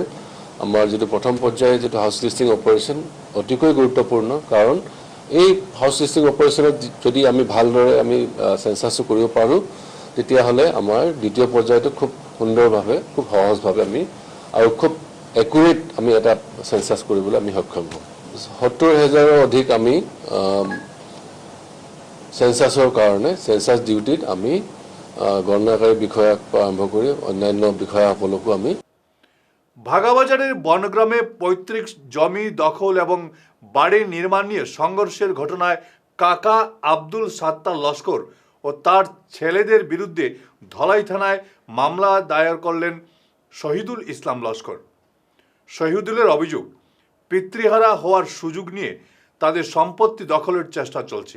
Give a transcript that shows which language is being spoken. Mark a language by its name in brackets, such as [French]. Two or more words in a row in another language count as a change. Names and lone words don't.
[Assamese] আমাৰ যিটো প্ৰথম পৰ্যায়ৰ যিটো [English] house listing operation [Assamese] অতিকৈ গুৰুত্বপূৰ্ণ, কাৰণ এই [English] house listing operationত [Assamese] যদি আমি ভালদৰে আমি চেঞ্চাছটো কৰিব পাৰোঁ, তেতিয়াহ'লে আমাৰ দ্বিতীয় পৰ্যায়টো খুব সুন্দৰভাৱে, খুব সহজভাৱে আমি আৰু খুব একুৰেট আমি এটা চেঞ্চাছ কৰিবলৈ আমি সক্ষম হ'ম। 70,000ৰো অধিক আমি চেঞ্চাছৰ কাৰণে [English] census dutyত [Assamese] আমি গণনাকাৰী বিষয়াক আৰম্ভ কৰি অন্যান্য বিষয়াসকলকো আমি। [Bangla] ভাগাবাজারের বনগ্রামে পৈতৃক জমি দখল এবং বাড়ি নির্মাণ নিয়ে সংঘর্ষের ঘটনায় কাকা আব্দুল সাত্তার লস্কর ও তার ছেলেদের বিরুদ্ধে ধলাই থানায় মামলা দায়ের করলেন শহীদুল ইসলাম লস্কর। শহীদুলের অভিযোগ, পিতৃহারা হওয়ার সুযোগ নিয়ে তাদের সম্পত্তি দখলের চেষ্টা চলছে।